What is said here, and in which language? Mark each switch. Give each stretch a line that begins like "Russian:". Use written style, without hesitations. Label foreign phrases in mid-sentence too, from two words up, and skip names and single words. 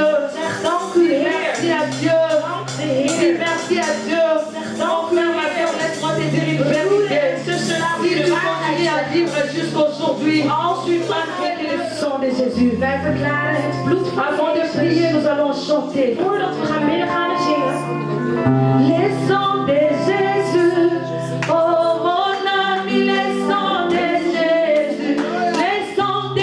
French: Merci à Dieu. Dis merci à Dieu. Mon frère, ma sœur, laisse-moi te dire une vérité. Si tu continues à vivre jusqu'aujourd'hui, malgré le sang de Jésus,
Dutch: Wij verklaren het bloed van
French: avant de
Dutch: Jezus.
French: prier, nous allons chanter.
Dutch: Voordat we gaan bidden, gaan we zingen.
French: Le sang de Jésus, oh mon ami, le sang de Jésus, le sang